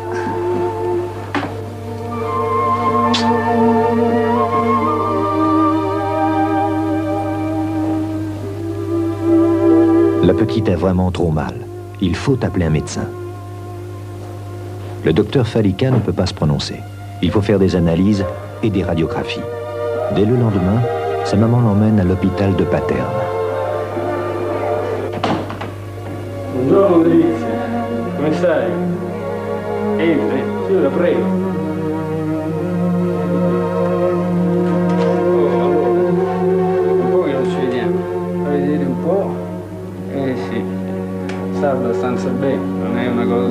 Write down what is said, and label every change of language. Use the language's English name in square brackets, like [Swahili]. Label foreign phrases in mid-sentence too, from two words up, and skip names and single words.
[French] La petite a vraiment trop mal. Il faut appeler un médecin. Le docteur Fallica ne peut pas se prononcer. Il faut faire des analyses et des radiographies. Dès le lendemain, sa maman l'emmène à l'hôpital de Paterne. [Italian] Buongiorno Delizia, come stai? Entri, sì, la prego. Un po' che non ci vediamo, a vedere un po', sì, sta abbastanza bene, non è una cosa...